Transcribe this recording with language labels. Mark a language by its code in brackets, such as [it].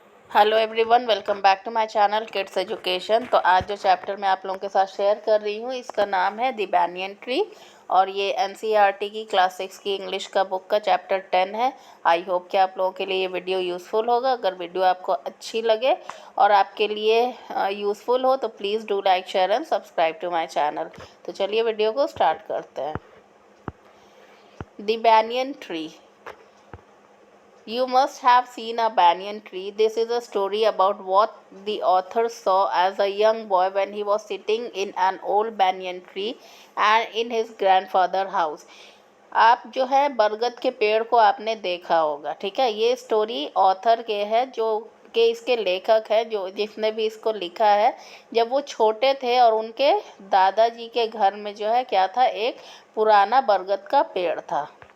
[en] Hello everyone, welcome back to my channel kids education. [hi] तो आज जो चैप्टर मैं आप लोगों के साथ शेयर कर रही हूँ इसका नाम है द बैनियन ट्री और ये एनसीईआरटी की क्लास 6 की इंग्लिश का बुक का चैप्टर 10 है। [en] I hope [hi] कि आप लोगों के लिए ये वीडियो यूज़फुल होगा। अगर वीडियो आपको अच्छी लगे और आपके लिए यूज़फुल हो तो [en] Please do like, share and subscribe to my channel. [hi] तो चलिए वीडियो को स्टार्ट करते हैं। [en] The banyan tree. You must have seen a banyan tree. This is a story about what the author saw as a young boy when he was sitting in an old banyan tree and in his grandfather house. [hi] आप जो है बरगद के पेड़ को आपने देखा होगा, ठीक है। ये स्टोरी ऑथर के है जो कि इसके लेखक है, जो जिसने भी इसको लिखा है। जब वो छोटे थे और उनके दादाजी के घर में जो है क्या था, एक पुराना बरगद का पेड़ था।